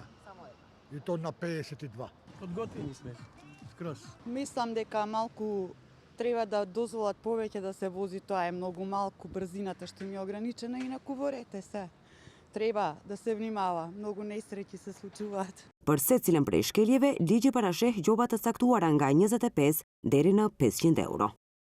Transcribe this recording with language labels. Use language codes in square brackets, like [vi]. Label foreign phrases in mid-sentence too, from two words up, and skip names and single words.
[mk] Само една. И то на 52. Подготвени сме. Скроз. Мислам дека малку треба да дозволат повеќе да се вози, тоа е многу малку брзината што ми е ограничена, инаку во ред е се. Треба да се внимава, многу несреќи се случуваат. [sq] Për secilën prej shkeljeve, ligji parasheh gjoba të saktuara nga 25 deri në 500 euro.